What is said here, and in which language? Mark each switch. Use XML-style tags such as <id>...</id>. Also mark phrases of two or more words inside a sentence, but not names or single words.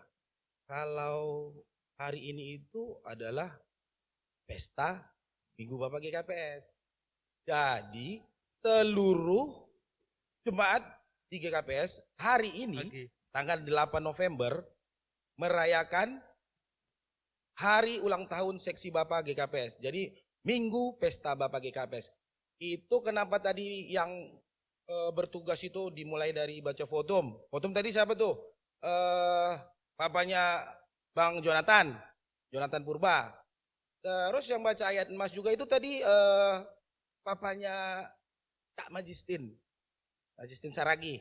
<id>Kalau hari ini itu adalah pesta Minggu Bapak GKPS. Jadi seluruh jemaat di GKPS hari ini tanggal 8 November merayakan hari ulang tahun seksi Bapak GKPS. Jadi Minggu Pesta Bapak GKPS. Itu kenapa tadi yang bertugas itu dimulai dari baca fotum. Fotum tadi siapa tuh? Papanya Bang Jonathan Purba. Terus yang baca ayat emas juga itu tadi papanya Kak Majistin Saragi.</id>